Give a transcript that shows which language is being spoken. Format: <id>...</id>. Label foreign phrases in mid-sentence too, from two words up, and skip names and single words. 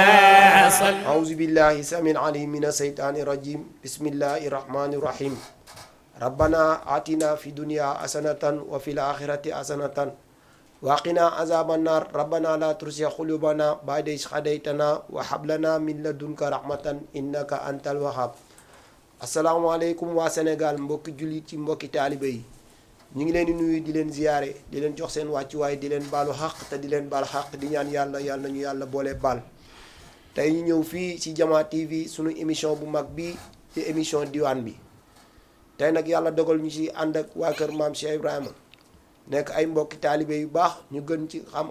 <ar>أعوذ بالله السميع العليم من الشيطان الرجيم بسم الله الرحمن الرحيم ربنا آتنا في الدنيا حسنة وفي الآخرة حسنة وقنا عذاب النار ربنا لا تزغ قلوبنا بعد إذ هديتنا وهب لنا من لدنك رحمة إنك أنت الوهاب</ar> <wo>asalaamaaleykum waa Sénégal mbokki jullit yi mbokki taalibe yi ñu ngi leen di nuyu di leen ziyaare di leen jox seen wàccuwaay di leen baalu xaq te di leen baal xaq di ñaan yàlla nañu yàlla boole baal tey ñu ñëw fii ci Diama TV sunu émission bu mag bi ci émission diwaan bi tey nag yàlla dogal ñu ci ànd ak waa kër maam Cheikh Ibrahima nekk ay mbokki taalibe yu baax ñu gën ci xam</wo>